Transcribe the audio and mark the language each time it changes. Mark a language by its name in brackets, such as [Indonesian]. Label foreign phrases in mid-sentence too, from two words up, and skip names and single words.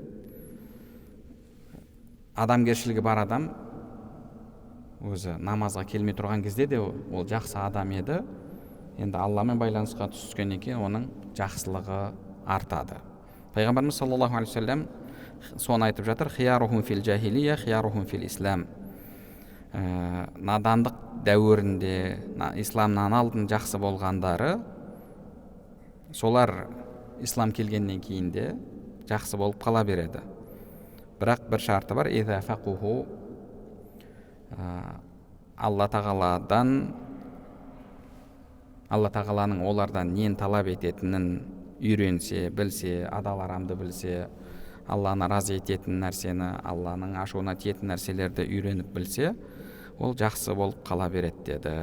[Kazakh] Адамгершілігі бар адам өзі намазға келмей тұрған кезде де ол жақсы адам еді. Енді Алламен байланысқа түскеннен кейін оның жақсылығы артады. Пайғамбарымыз [Arabic] صلى الله عليه وسلم [Kazakh] соны айтып жатыр: [Arabic] «خيارهم في الجاهلية خيارهم في الإسلام». [Kazakh] Надандық дәуірінде, исламнан алдын жақсы болғандары, солар ислам келгеннен кейін де жақсы болып қала береді. Бірақ бір шарты бар: [Arabic] «إذا فقهوا», [Kazakh] Алла тағаланың олардан нен талап ететінін үйренсе, білсе, адал арамды білсе, Алланы разы ететін нәрсені, Алланың ашуына тиетін нәрселерді үйреніп білсе, ол жақсы болып қала береді деді.